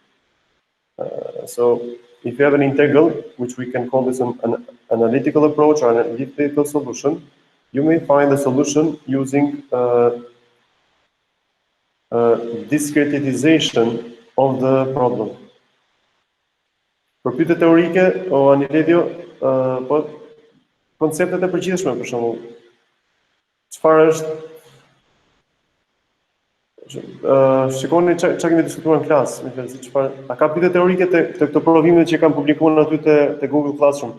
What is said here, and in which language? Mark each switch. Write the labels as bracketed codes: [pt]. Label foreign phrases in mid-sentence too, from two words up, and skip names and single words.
[en] So if you have an integral, which we can call this an analytical approach or an analytical solution, you may find a solution using discretization of the problem. [sq] Për pyetje teorike o Aniledio, po konceptet e përgjithshme për shembull. Çfarë është shikoni çka kemi diskutuar në klasë, më thënë çfarë, a ka pyetje teorike te këto provime që kanë publikuar aty te Google Classroom?